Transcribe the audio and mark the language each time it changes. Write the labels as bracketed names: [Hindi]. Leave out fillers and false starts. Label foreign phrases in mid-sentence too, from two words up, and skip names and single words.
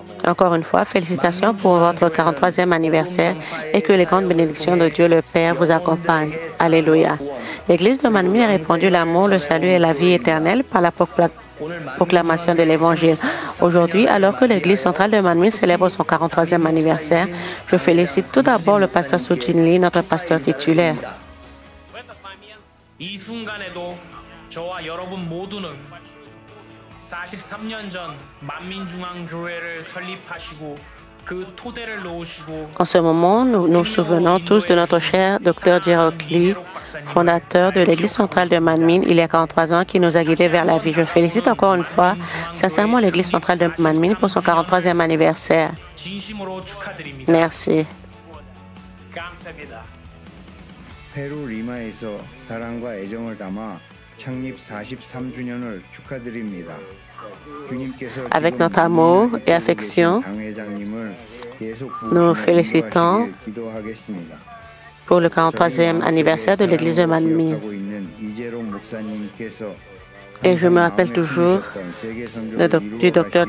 [French] Encore une fois, félicitations pour votre 43e anniversaire et que les grandes bénédictions de Dieu le Père vous accompagnent. Alléluia. L'Église de Manmin a répandu l'amour, le salut et la vie éternelle par la proclamation de l'Évangile. Aujourd'hui, alors que l'Église centrale de Manmin célèbre son 43e anniversaire, je félicite tout d'abord le pasteur Sujin Lee, notre pasteur titulaire. [Korean] 이 순간에도 저와 여러분 모두는 43년 전 만민중앙교회를 설립하시고 그 토대를 놓으시고 [French] En ce moment, nous nous souvenons tous de notre cher Dr. Gerald Lee, fondateur de l'Église centrale de Manmin il y a 43 ans, qui nous a guidés vers la vie. Je félicite encore une fois sincèrement l'Église centrale de Manmin pour son 43e anniversaire. [Korean] 진심으로 축하드립니다. [French] Merci. [Korean] 감사합니다. 페루 리마에서 사랑과 애정을 담아 창립 43주년을 축하드립니다. [French] Avec notre amour et affection, nous félicitons pour le 43e anniversaire de l'Église de Manmin. Et je me rappelle toujours du Dr.